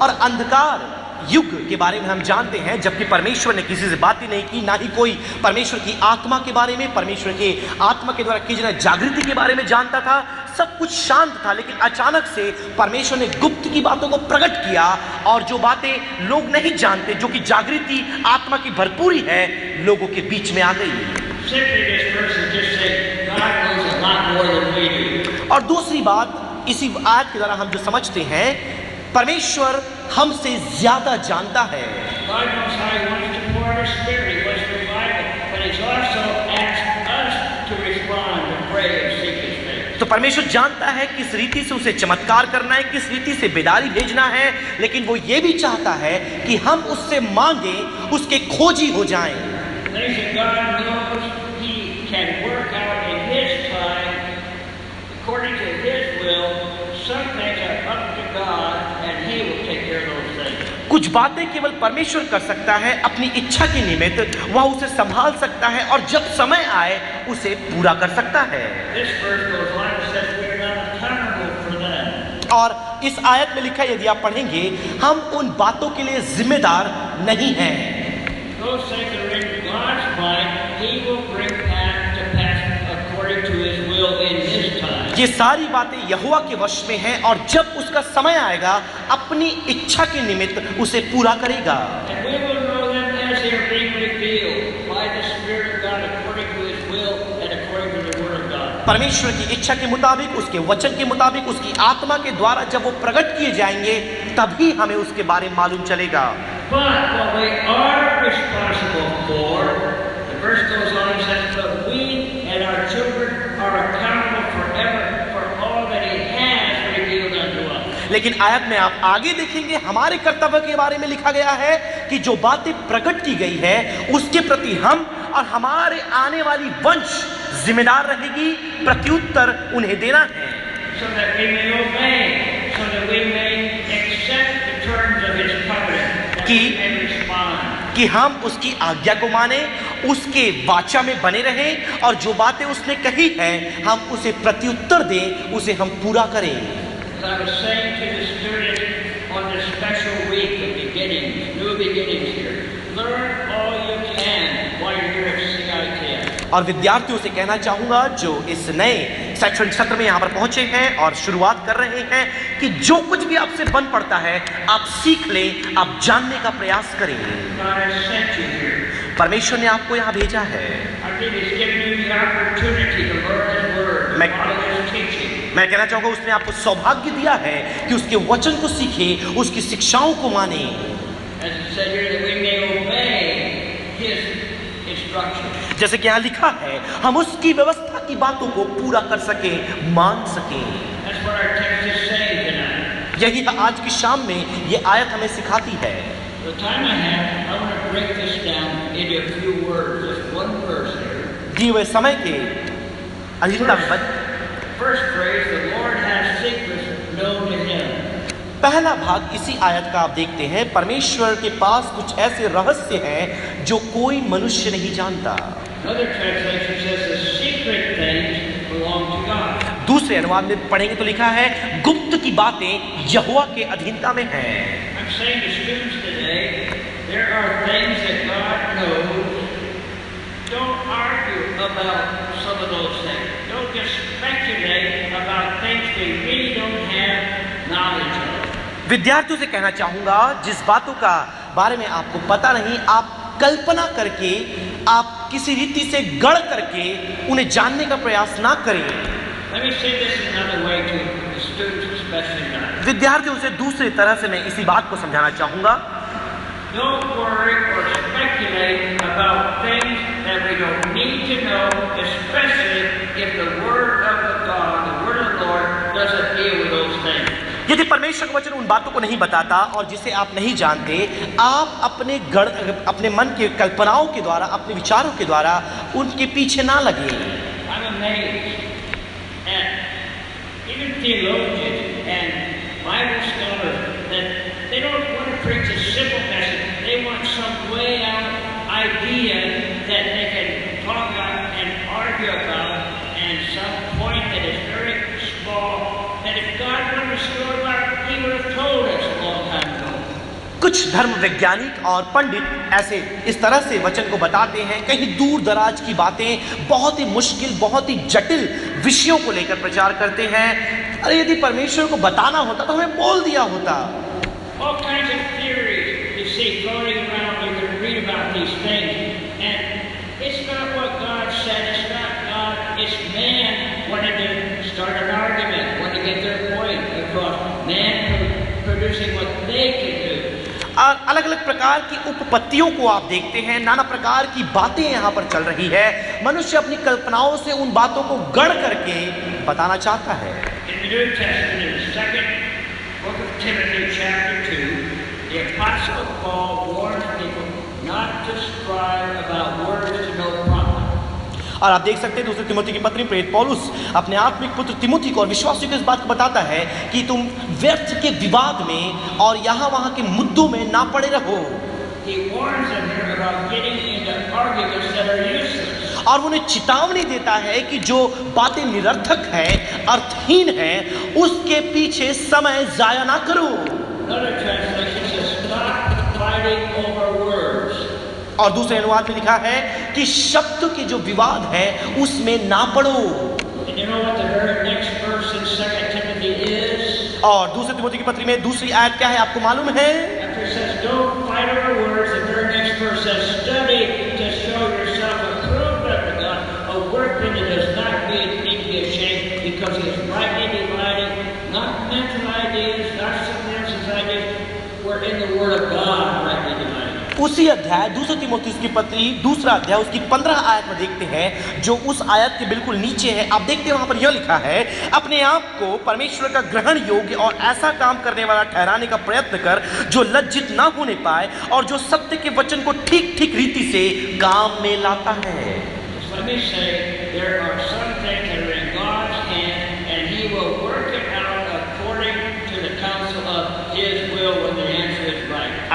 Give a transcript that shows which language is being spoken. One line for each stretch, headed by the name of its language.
Hindi: और अंधकार युग के बारे में हम जानते हैं, जबकि परमेश्वर ने किसी से बात ही नहीं की, ना ही कोई परमेश्वर की आत्मा के बारे में, परमेश्वर के आत्मा के द्वारा की जाने जागृति के बारे में जानता था। सब कुछ शांत था, लेकिन अचानक से परमेश्वर ने गुप्त की बातों को प्रकट किया और जो बातें लोग नहीं जानते, जो कि जागृति आत्मा की भरपूरी है, लोगों के बीच में आ गई।
English: Simply this verse is just saying God knows a lot more than we do.
Hindi: और दूसरी बात इसी आयत के द्वारा हम जो समझते हैं, परमेश्वर हमसे ज्यादा जानता है।
English: God knows how He wants to pour out His Spirit. He wants to revive it, but He's also asked us to respond, to pray and seek His face.
Hindi: तो परमेश्वर जानता है किस रीति से उसे चमत्कार करना है, किस रीति से बेदारी भेजना है, लेकिन वो ये भी चाहता है कि हम उससे मांगे, उसके खोजी हो जाएं।
English: Things that God knows He can work out in His time, according to His will. Some things are up to God, and He will take care of those things.
Hindi: कुछ बातें केवल परमेश्वर कर सकता है, अपनी इच्छा के निमित्त वह उसे संभाल सकता है और जब समय आए उसे पूरा कर सकता है।
English: This verse goes on and says we are not accountable for them.
Hindi: और इस आयत में लिखा, यदि आप पढ़ेंगे, हम उन बातों के लिए जिम्मेदार नहीं हैं।
English: Those things that are in God's mind, He will bring that to pass according to His will in His time.
Hindi: ये सारी बातें यहोवा के वश में हैं और जब उसका समय आएगा अपनी इच्छा के निमित्त उसे पूरा करेगा।
English: And we will know them as they are being revealed by the Spirit of God according to His will and according to the Word of God.
Hindi: परमेश्वर की इच्छा के मुताबिक, उसके वचन के मुताबिक, उसकी आत्मा के द्वारा जब वो प्रकट किए जाएंगे, तभी हमें उसके बारे में मालूम चलेगा।
English: But what we are responsible for, the verse goes on and says, but we and our children are accountable forever for all that He has revealed unto us.
Hindi: लेकिन आयत में आप आगे देखेंगे, हमारे कर्तव्य के बारे में लिखा गया है कि जो बातें प्रकट की गई है उसके प्रति हम और हमारे आने वाली वंश जिम्मेदार रहेगी, प्रत्युत्तर उन्हें देना है।
English: So that we may obey, so that we may accept the terms of His covenant, that we may respond.
Hindi: कि हम उसकी आज्ञा को माने, उसके वाचा में बने रहें और जो बातें उसने कही हैं हम उसे प्रत्युत्तर दें, उसे हम पूरा करें।
English: As I was saying to the students on this special week of beginnings, new beginnings here, learn all you can while you're here at CITS.
Hindi: और विद्यार्थियों से कहना चाहूंगा जो इस नए शैक्षणिक सत्र में यहाँ पर पहुंचे हैं और शुरुआत कर रहे हैं, कि जो कुछ भी आपसे बन पड़ता है आप सीख लें, आप जानने का प्रयास करें।
English: God has sent you here.
Hindi: परमेश्वर ने आपको यहाँ भेजा है
English: I think He's given you the opportunity to learn His Word.
Hindi: मैं
English: follow his teaching.
Hindi: मैं कहना चाहूंगा उसने आपको सौभाग्य दिया है कि उसके वचन को सीखे, उसकी शिक्षाओं को माने।
English: As it said here, that we may obey his instructions.
Hindi: जैसे कि यहाँ लिखा है, हम उसकी व्यवस्था की बातों को पूरा कर सके, मान सके।
English: That's what our text is saying tonight.
Hindi: यही आज की शाम में ये आयत हमें सिखाती है।
English: The time I have, I want to break this down into a few words, just one verse here.
Hindi: दिए हुए समय के अधीनता में
English: First phrase, the Lord has secrets known to him.
Hindi: पहला भाग इसी आयत का आप देखते हैं, परमेश्वर के पास कुछ ऐसे रहस्य हैं जो कोई मनुष्य नहीं जानता।
English: Another translation says the secret things belong to God.
Hindi: दूसरे अनुवाद में पढ़ेंगे तो लिखा है, गुप्त की बातें यहोवा के अधीनता में हैं।
English: I'm saying to students today, there are things that God knows. Don't argue about some of those things. Don't just speculate about things we really don't have knowledge of.
Hindi: विद्यार्थियों से कहना चाहूंगा, जिस बातों का बारे में आपको पता नहीं, आप कल्पना करके, आप किसी रीति से गढ़ करके उन्हें जानने का प्रयास ना करें।
English: Let me say this another way to the students, especially now.
Hindi: विद्यार्थियों से दूसरी तरह से मैं इसी बात को समझाना चाहूंगा।
English: Don't worry or speculate about things that we don't need to know, especially if the Word of God, the Word of the Lord, doesn't deal with those things.
Hindi: यदि परमेश्वर का वचन उन बातों को नहीं बताता और जिसे आप नहीं जानते, आप अपने मन के कल्पनाओं के द्वारा, अपने विचारों के द्वारा उनके पीछे ना लगे।
English: I'm amazed at even theologians and Bible scholars that they don't want to preach a simple message. They want some way out idea that they can talk about and argue about, and some point that is very small, that if God wanted to restore about, he would have told us a long time ago.
Hindi: कुछ धर्म वैज्ञानिक और पंडित ऐसे इस तरह से वचन को बताते हैं, कहीं दूर दराज की बातें, बहुत ही मुश्किल, बहुत ही जटिल विषयों को लेकर प्रचार करते हैं। अरे यदि परमेश्वर को बताना होता तो हमें बोल दिया होता।
English: All kinds of theories you see floating around. You can read about these things, and it's not what God said. It's not God. It's man wanting to start an argument, wanting to get their point across. Man producing what they can do.
Hindi: और अलग अलग प्रकार की उपपत्तियों को आप देखते हैं, नाना प्रकार की बातें यहाँ पर चल रही है। मनुष्य अपनी कल्पनाओं से उन बातों को गढ़ करके बताना चाहता है।
English: In the New Testament, in the second book of Timothy, chapter 2, the Apostle Paul warns people not to strive about words to no profit.
Hindi: और आप देख सकते हैं दूसरे तिमोथी की पत्री प्रेरित पौलुस अपने आत्मिक पुत्र तिमोथी को और विश्वासियों को इस बात को बताता है कि तुम व्यर्थ के विवाद में और यहाँ वहाँ के मुद्दों में ना पड़े रहो।
English: He warns them here about getting into arguments that are useless.
Hindi: और उन्हें चेतावनी देता है कि जो बातें निरर्थक हैं, अर्थहीन हैं, उसके पीछे समय जाया ना करो।
English: Another translation says, stop fighting over words.
Hindi: और दूसरे अनुवाद में लिखा है कि शब्द के जो विवाद है उसमें ना पड़ो।
English: And you know what the very next verse in 2 Timothy is?
Hindi: और दूसरे तिमोथी की पत्री में दूसरी आयत क्या है, आपको मालूम है?
English: After it says, don't fight over words, the very next verse says, study to show yourself approved unto God, a workman that does not need to be ashamed, because he is rightly dividing, not mental ideas, not someone else's ideas, we're in the Word of God, rightly dividing.
Hindi: उसी अध्याय दूसरे तिमोथी की पत्री दूसरा अध्याय उसकी 15 आयत में देखते हैं, जो उस आयत के बिल्कुल नीचे है। आप देखते हैं वहां पर यह लिखा है, अपने आप को परमेश्वर का ग्रहण योग्य और ऐसा काम करने वाला ठहराने का प्रयत्न कर जो लज्जित ना होने पाए और जो सत्य के वचन को ठीक ठीक रीति से काम में लाता है।
English: Let me say, there are some things that are in God's hand, and He will work it out according to the counsel of His will when the answer is right.